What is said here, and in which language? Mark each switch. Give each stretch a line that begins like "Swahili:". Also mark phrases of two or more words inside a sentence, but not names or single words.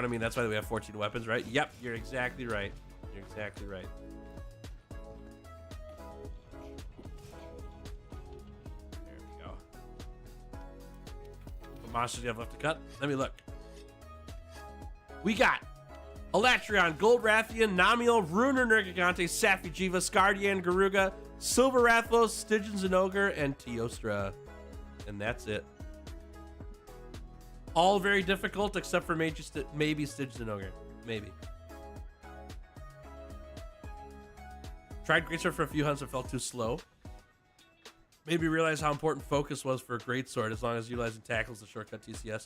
English: I mean, that's why we have 14 weapons, right? Yep, you're exactly right. You're exactly right. There we go. What monsters do you have left to cut? Let me look. We got Elatrion, Gold Rathian, Namiel, Runer, Nergigante, Safi'jiiva, Scardian, Garuga, Silver Rathlos, Stygian Zinogre, and Teostra. And that's it. All very difficult except for maybe Stygian Ogre. Maybe. Tried Greatsword for a few hunts and felt too slow. Maybe realize how important focus was for a Greatsword as long as utilizing tackles the shortcut TCS.